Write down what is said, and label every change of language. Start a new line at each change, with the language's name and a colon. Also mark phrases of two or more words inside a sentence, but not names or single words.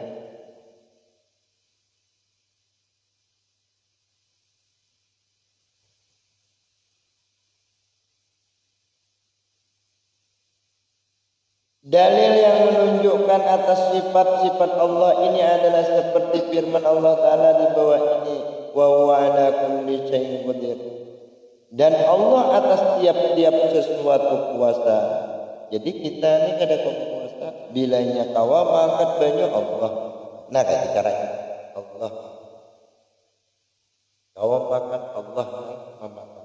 Indonesian: Dalil yang menunjukkan atas sifat-sifat Allah ini adalah seperti firman Allah Ta'ala di bawah ini.
Arabic: وهو على كل شيء قدير.
Indonesian: Dan Allah atas tiap-tiap sesuatu kuasa.
Banjar: Jadi kita ini kada kuasa. Bilanya kawa mangkat banyak Allah. Nah kayak caranya Allah. Kawa makan Allah memakan.